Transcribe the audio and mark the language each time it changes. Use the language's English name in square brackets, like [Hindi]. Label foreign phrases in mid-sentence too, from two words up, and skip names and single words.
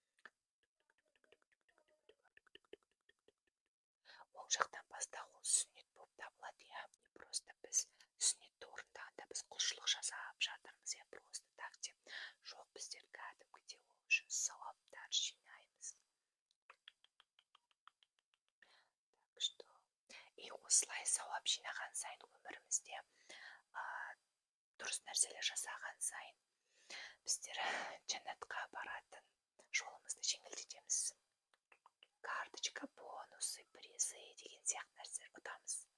[Kazakh] Оң жақтан баста ол сүннет болып табылады, просто біз сүннетті орындағанда біз құлшылық жасап жатырмыз, [Russian] просто так [Kazakh] деп. Жоқ, біздер кәдімгідей ол үшін сауаптар жинаймыз. [Russian] Так что, [Kazakh] и осылай сауап жинаған сайын өмірімізде дұрыс нәрселер жасаған сайын біздер жәннатқа баратын жолымызды жеңілдетеміз. [Russian] Карточка, бонусы, призы [Kazakh] деген сияқты нәрселер ұтамыз.